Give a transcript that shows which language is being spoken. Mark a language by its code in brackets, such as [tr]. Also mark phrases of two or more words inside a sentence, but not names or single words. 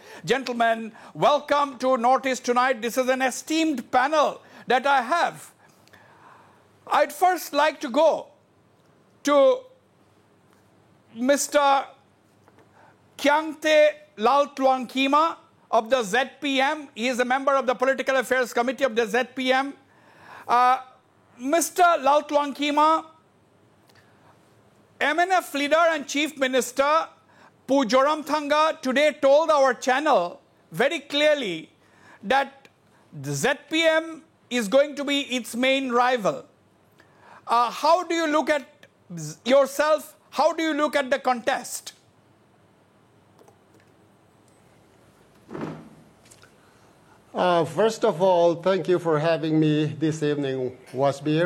[en] Gentlemen, welcome to Northeast Tonight. This is an esteemed panel that I have. I'd first like to go to Mr. Kyangte Laltluangkima of the ZPM. He is a member of the Political Affairs Committee of the ZPM. Mr. Laltluangkima, MNF leader and Chief Minister Pu Zoramthanga today told our channel very clearly that the ZPM is going to be its main rival. How do you look at yourself? How do you look at the contest? First of all, thank you for having me this evening, Wasbir.